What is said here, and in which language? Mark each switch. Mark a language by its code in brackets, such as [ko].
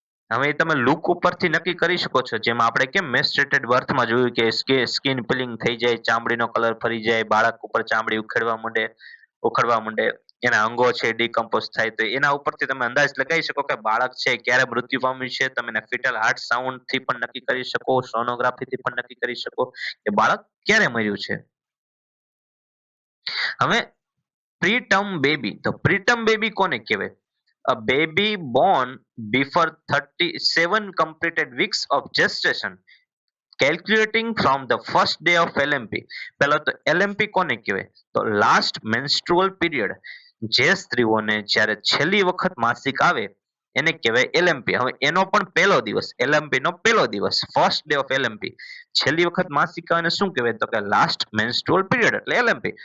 [gu] હવે તમે લુક ઉપરથી નક્કી કરી શકો છો, જેમાં આપણે કેમ મેસ્ટ્રેટેડ બર્થમાં જોયું કે સ્કિન પીલિંગ થઈ જાય, ચામડીનો કલર ફરી જાય, બાળક ઉપર ચામડી ઉખડવા માંડે, એના અંગો છે ડિકમ્પોઝ થાય, તો એના ઉપરથી તમે અંદાજ લગાવી શકો કે બાળક છે ક્યારે મૃત્યુ પામ્યું છે. તમે એના ફિટલ હાર્ટ સાઉન્ડ થી પણ નક્કી કરી શકો, સોનોગ્રાફી થી પણ નક્કી કરી શકો કે બાળક ક્યારે મર્યું છે. હવે પ્રીટર્મ બેબી, તો પ્રીટર્મ બેબી કોને કહેવાય? [en] A baby born before 37 completed weeks of gestation, calculating from the first day of LMP. [gu] પહેલા તો LMP કોને કહેવાય? તો લાસ્ટ મેન્સ્ટ્રુઅલ પીરિયડ. જે સ્ત્રીઓને જ્યારે છેલ્લી વખત માસિક આવે એને કહેવાય LMP. હવે એનો પણ પહેલો દિવસ, LMP નો પહેલો દિવસ, ફર્સ્ટ ડે ઓફ LMP. છેલ્લી વખત માસિક આવે શું કહેવાય? તો કે લાસ્ટ મેન્સ્ટ્રુઅલ પીરિયડ એટલે LMP.